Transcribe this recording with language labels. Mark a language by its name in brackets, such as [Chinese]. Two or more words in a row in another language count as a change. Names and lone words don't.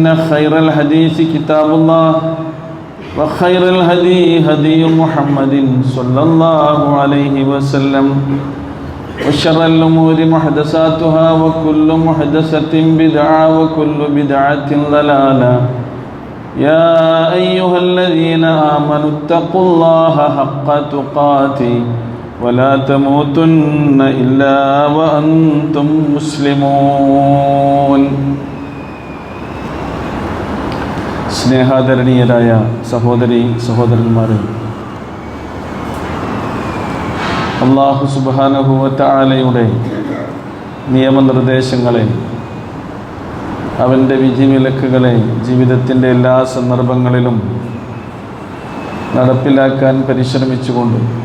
[Arabic] خير الحديث كتاب الله وخير الهدي هدي محمد صلى الله عليه وسلم وشر الأمور محدثاتها وكل محدثة بدعة وكل بدعة ضلالة يا أيها الذين آمنوا اتقوا الله حق تقاته ولا تموتن إلا وأنتم مسلمون [Malayalam] സ്നേഹാദരണീയരായ സഹോദരി സഹോദരന്മാരെ, അല്ലാഹു [Arabic] سبحانه وتعالى [Malayalam] നിയമനിർദ്ദേശങ്ങളെ, അവൻ്റെ വിധിവിലക്കുകളെ ജീവിതത്തിൻ്റെ എല്ലാ സന്ദർഭങ്ങളിലും നടപ്പിലാക്കാൻ പരിശ്രമിച്ചുകൊണ്ട്